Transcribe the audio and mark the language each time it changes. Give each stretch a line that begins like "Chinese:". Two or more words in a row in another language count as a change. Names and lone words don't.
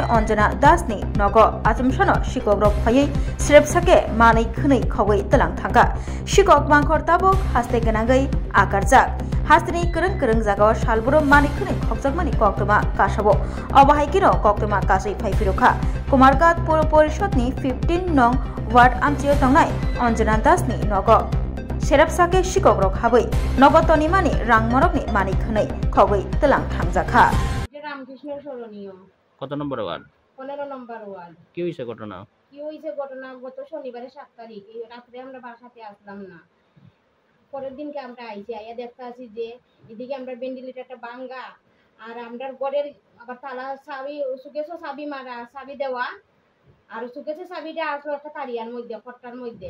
Kok Borok: Anjana dasni nogo ajumshano shikogrok phayai Siripsake manikni khogoi talang thangka shikok bangkhor tabok haste ganangai akarjak hastini kereng jagao salburo manikni khogjakmani kokdama kasabo obahaikino kokdama kasai phaipiroka kumargat pur porishotni 15 nong ward amche tongnai Anjana dasni nogo Siripsake shikogrok habai nogotoni mani rangmorokni manik khonai khogoi telang thangjakha
Bangla: রামকৃষ্ণ স্মরণীয় কত নম্বর ওয়ার্ড? 15 নম্বর ওয়ার্ড। কি হয়েছে ঘটনা? গত শনিবারে 7 তারিখ এই রাত্রে আমরা বাসাতে আসলাম না। পরের দিনকে আমরা আইছি আইয়া দেখতে আসি যে এদিকে আমরা ভেন্টিলেটরটা ভাঙা আর আমরা ঘরের আবার তালা চাবি সুকেশও চাবি মারা চাবি দেওয়া আর সুকেশে চাবিটা আসলো একটা তারিয়ার মধ্যে ফট্টার মধ্যে।